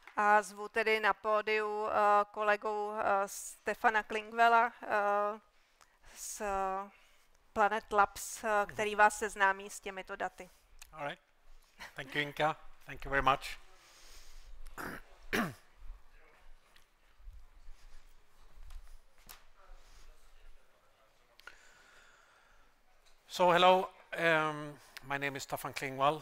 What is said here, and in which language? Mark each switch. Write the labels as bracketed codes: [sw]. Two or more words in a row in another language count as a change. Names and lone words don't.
[cs] A zvu tedy na pódiu kolegu Stafana Klingvalla z Planet Labs, který vás seznámí s těmito daty. [en] All right. Thank you, Inka. Thank you very much. So hello, my name is Staffan Klingvall.